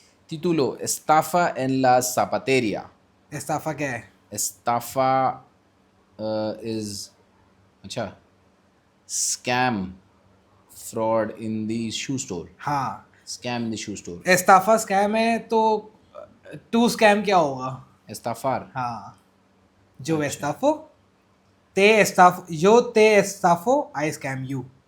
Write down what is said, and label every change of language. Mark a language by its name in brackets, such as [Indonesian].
[Spanish] Título: Estafa en la zapateria. [Hindi] इस्ताफा क्या है? [English] Estafa is अच्छा, scam, fraud in the shoe store. [Hindi] हाँ. [English] Scam in the shoe store. [Hindi] एस्ताफा scam है तो to scam क्या होगा? [Spanish] Estafar. [Hindi] हाँ. [Spanish] जो एस्ताफो ते एस्ताफ yo te estafo [English] I scam you.